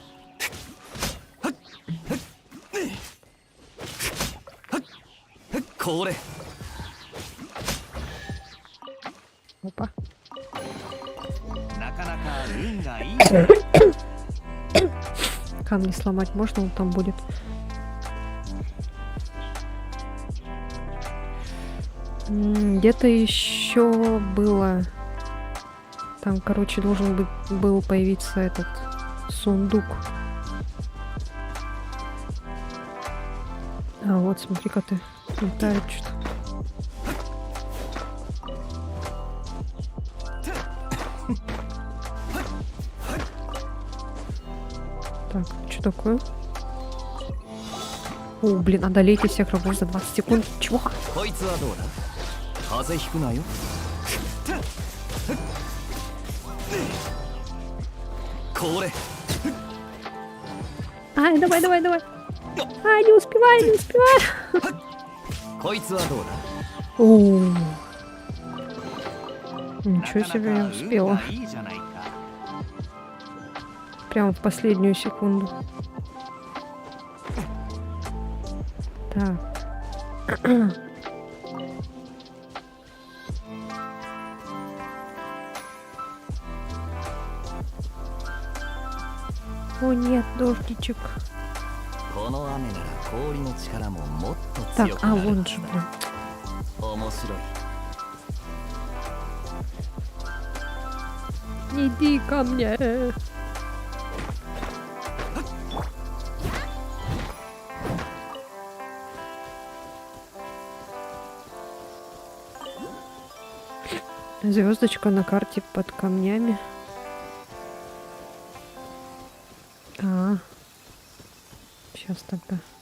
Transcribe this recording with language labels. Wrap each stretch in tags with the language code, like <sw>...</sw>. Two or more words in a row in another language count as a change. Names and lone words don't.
<ja>これ。</ja> <ru>Опа.</ru> <ja>なかなか運がいいじゃない。</ja> <ru>Камни сломать можно, он там будет. Где-то еще было. Там, короче, должен был появиться этот сундук. А вот, смотри-ка ты, летает что-то. Так, что такое? О, блин, одолейте всех врагов за 20 секунд. Чего?</ru> <ja>こいつはどうだ。風邪ひくなよ。これ。</ja> <ru>Ай, давай, давай, давай. Ай, не успеваю, не успеваю.</ru> <ja>こいつはどうだ。</ja> <ru>О,</ru> <ja>な</ja> <ru>ничего</ru> <ja>か</ja> <ru>себе, я</ru> <ja>なか運</ja> <ru>успела.</ru> <ja>がいいじゃないか。</ja> <ru>Прямо в последнюю секунду. Так. О нет, дождичек.</ru> <ja>この雨なら氷の力ももっと</ja> <ru>Так,</ru> <ja>強く</ja> <ru>а</ru> <ja>なる</ja> <ru>вон</ru> <ja>は</ja> <ru>же,</ru> <ja>ず</ja> <ru>блин.</ru> <ja>だ。面白い。</ja> <ru>Иди ко мне. Звездочка на карте под камнями. Сейчас тогда.</ru>